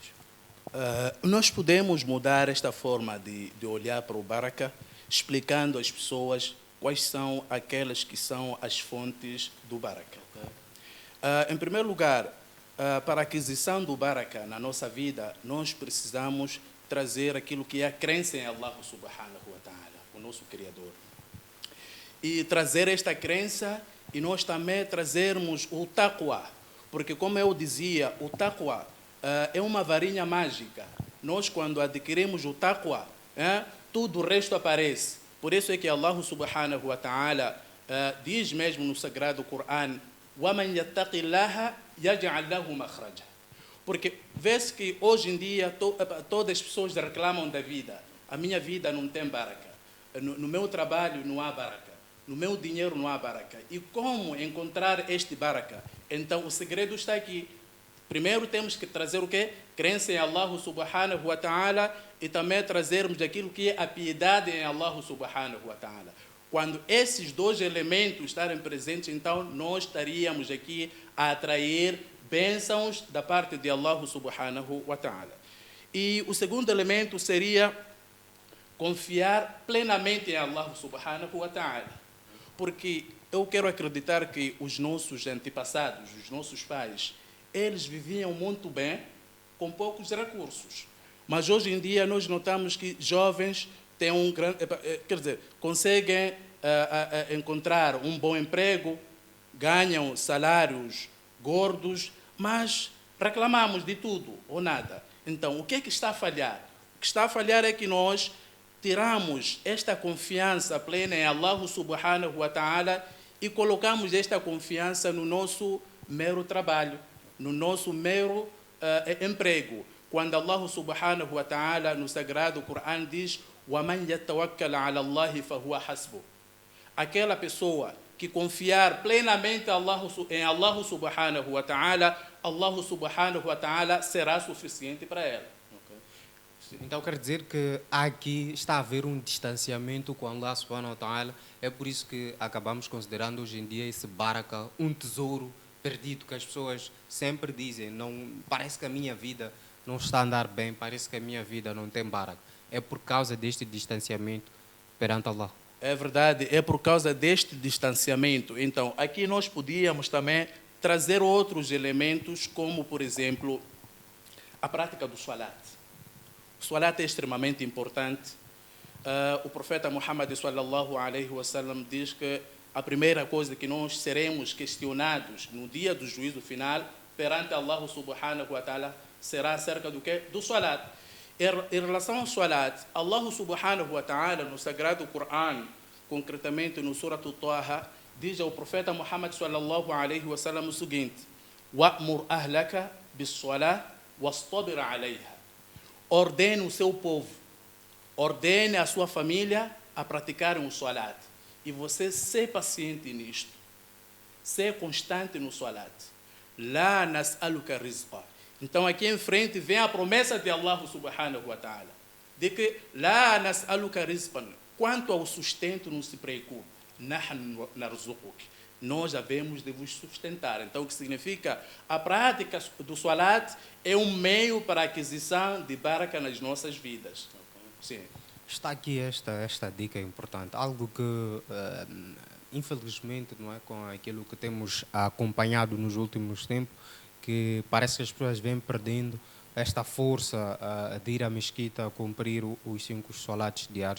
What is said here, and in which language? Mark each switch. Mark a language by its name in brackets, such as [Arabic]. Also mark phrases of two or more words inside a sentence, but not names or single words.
[Portuguese] Nós podemos mudar esta forma de olhar para o baraka, explicando às pessoas quais são aquelas que são as fontes do baraka. Okay. Em primeiro lugar, para a aquisição do baraka na nossa vida, nós precisamos trazer aquilo que é a crença em Allah [Arabic] سبحانه وتعالى, [Portuguese] o nosso Criador. E trazer esta crença, e nós também trazermos o taqwa, porque, como eu dizia, o taqwa é uma varinha mágica. Nós, quando adquirimos o taqwa, tudo o resto aparece. Por isso é que Allah [Arabic] سبحانه وتعالى [Portuguese] diz mesmo no Sagrado Corão: [Arabic] وَمَنْ يَتَّقِ اللَّهَ يَجْعَلْ لَهُ مَخْرَجًا. [Portuguese] Porque vê-se que hoje em dia todas as pessoas reclamam da vida. A minha vida não tem baraka. No meu trabalho não há baraka. No meu dinheiro não há baraka. E como encontrar este baraka? Então o segredo está aqui. Primeiro temos que trazer o quê? Crença em Allah [Arabic] سبحانه وتعالى, [Portuguese] e também trazermos aquilo que é a piedade em Allah [Arabic] سبحانه وتعالى. [Portuguese] Quando esses dois elementos estarem presentes, então nós estaríamos aqui a atrair bênçãos da parte de Allah [Arabic] سبحانه وتعالى. [Portuguese] E o segundo elemento seria confiar plenamente em Allah [Arabic] سبحانه وتعالى. [Portuguese] Porque eu quero acreditar que os nossos antepassados, os nossos pais, eles viviam muito bem, com poucos recursos. Mas hoje em dia nós notamos que jovens têm conseguem encontrar um bom emprego, ganham salários gordos, mas reclamamos de tudo ou nada. Então, o que é que está a falhar? O que está a falhar é que nós tiramos esta confiança plena em Allah [Arabic] سبحانه وتعالى [Portuguese] e colocamos esta confiança no nosso mero trabalho, no nosso mero emprego. Quando Allah [Arabic] سبحانه وتعالى [Portuguese] no Sagrado Corão diz [Arabic] وَمَنْ يَتَوَكَّلَ عَلَى اللَّهِ فَهُوَ حَسْبُهُ. [Portuguese] Aquela pessoa que confiar plenamente em Allah [Arabic] سبحانه وتعالى, [Portuguese] Allah [Arabic] سبحانه وتعالى [Portuguese] será suficiente para ela. Então quer dizer que aqui está a haver um distanciamento com Allah [Arabic] سبحانه وتعالى. [Portuguese] É por isso que acabamos considerando hoje em dia esse baraka um tesouro perdido, que as pessoas sempre dizem, não, parece que a minha vida não está a andar bem, parece que a minha vida não tem baraka. É por causa deste distanciamento perante Allah. É verdade, é por causa deste distanciamento. Então, aqui nós podíamos também trazer outros elementos, como, por exemplo, a prática do salat. O salat é extremamente importante. O profeta Muhammad [Arabic] صلى الله عليه وسلم [Portuguese] diz que a primeira coisa que nós seremos questionados no dia do juízo final perante Allah [Arabic] سبحانه وتعالى [Portuguese] será acerca do quê? Do salat. Em relação ao salat, Allah [Arabic] سبحانه وتعالى [Portuguese] no Sagrado Corão, concretamente no Surah Taha, diz ao profeta Muhammad [Arabic] صلى الله عليه وسلم [Portuguese] o seguinte: [Arabic] وَأْمُرْ أَهْلَكَ بِالصَّلَاةِ وَاسْطَبِرْ عَلَيْهَا. [Portuguese] Ordene o seu povo, ordene a sua família a praticarem o salat. E você ser paciente nisto, ser constante no salat. [Arabic] لَا نَسْأَلُكَ رِزْقًا. [Portuguese] Então aqui em frente vem a promessa de Allah [Arabic] سبحانه وتعالى, [Portuguese] de que [Arabic] لَا نَسْأَلُكَ رِزْقًا. [Portuguese] Quanto ao sustento, não se preocupe. [Arabic] نَحْنُ نَرْزُقُكَ. [Portuguese] Nós devemos de vos sustentar. Então, o que significa? A prática do salat é um meio para a aquisição de baraka nas nossas vidas. Sim. Está aqui esta dica importante, algo que, infelizmente, não é, com aquilo que temos acompanhado nos últimos tempos, que parece que as pessoas vêm perdendo esta força de ir à mesquita cumprir os 5 salats diários.